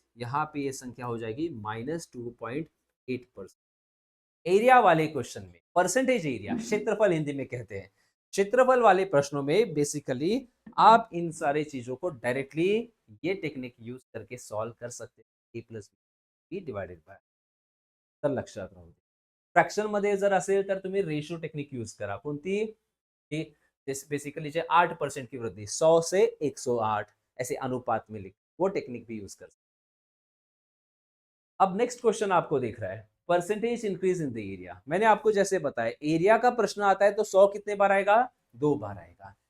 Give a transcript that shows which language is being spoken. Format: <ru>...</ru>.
<hi>यहाँ पे ये संख्या हो जाएगी -2.8%. एरिया वाले क्वेश्चन में परसेंटेज एरिया, क्षेत्रफल हिंदी में कहते हैं, क्षेत्रफल वाले प्रश्नों में बेसिकली आप इन सारे चीजों को डायरेक्टली ये टेक्निक यूज करके सॉल्व कर सकते हैं.</hi> <mr>ए प्लस बी डिवाइडेड बाय. तर लक्षात राहू दे. फ्रॅक्शन मध्ये जर असेल तर तुम्ही रेशियो टेक्निक यूज करा. कोणती?</mr> <hi>बेसिकली जे 8% की वृद्धि, 100 से 108 ऐसे अनुपात में लिख, वो टेक्निक भी यूज कर सकते. अब नेक्स्ट क्वेश्चन आपको दिख रहा है,</hi> <en>Percentage increase in the area.</en> <hi>मैंने आपको जैसे बताया, एरिया का प्रश्न आता है तो 100 कितने बार आएगा? 2 बार आएगा.</hi>